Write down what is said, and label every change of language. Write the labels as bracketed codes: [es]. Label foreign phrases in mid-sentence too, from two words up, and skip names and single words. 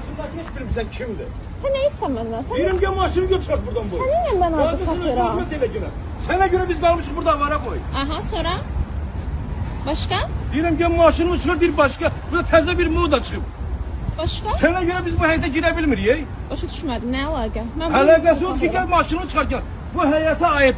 [az] hiç bilmirsən kimdir? [tr] Sen ne istiyorsun benden? Sen, [az] Deyirəm gel maşını götür buradan bu. [tr] seninle ben orada Sana satıyorum. [az] hürmet elə günə. Sənə görə biz qalmışıq burada avara boy. [tr] Aha sonra? Başka? [az] Deyirəm gel maşını çıxır deyir başqa. Burada təzə bir moda çıxıb. [tr] Başka? [az] Sənə görə biz bu həyətə girə bilmirik. [tr] Başa düşmedim. Ne alaka? Ben bunu [az] Əlaqəsi yox ki [tr] satıyorum. [az] gel maşını çıxar gel. Bu həyətə aiddir.